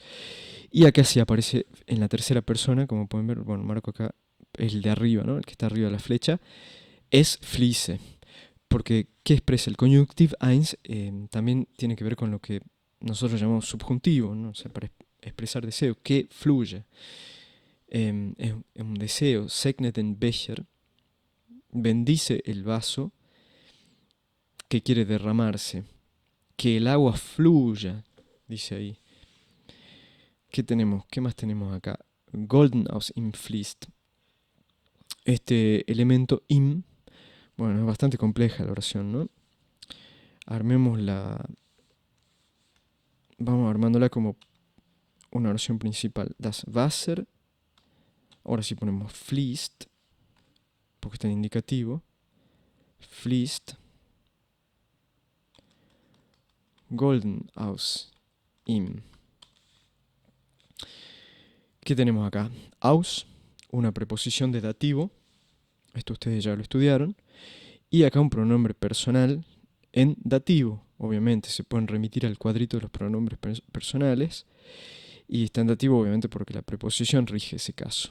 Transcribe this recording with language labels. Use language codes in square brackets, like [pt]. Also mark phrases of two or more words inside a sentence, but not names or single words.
[es] Y acá sí aparece en la tercera persona, como pueden ver, bueno, marco acá el de arriba, ¿no? El que está arriba de la flecha, es fließe. Porque, ¿qué expresa? El conjunctiv 1 también tiene que ver con lo que nosotros llamamos subjuntivo, ¿no? O sea, para expresar deseo, que fluye. Es un deseo, [de] segnet den Becher, [es] bendice el vaso que quiere derramarse, que el agua fluya, dice ahí. ¿Qué tenemos? ¿Qué más tenemos acá? [de] Golden aus ihm fließt. [es] Este elemento im, bueno, es bastante compleja la oración, ¿no? Vamos armándola como una oración principal. [de] Das Wasser, [es] ahora sí ponemos fließt, porque está en indicativo. [de] Fließt, golden aus ihm. [es] ¿Qué tenemos acá? Aus, una preposición de dativo, esto ustedes ya lo estudiaron, y acá un pronombre personal en dativo. Obviamente se pueden remitir al cuadrito de los pronombres personales, y está en dativo obviamente porque la preposición rige ese caso.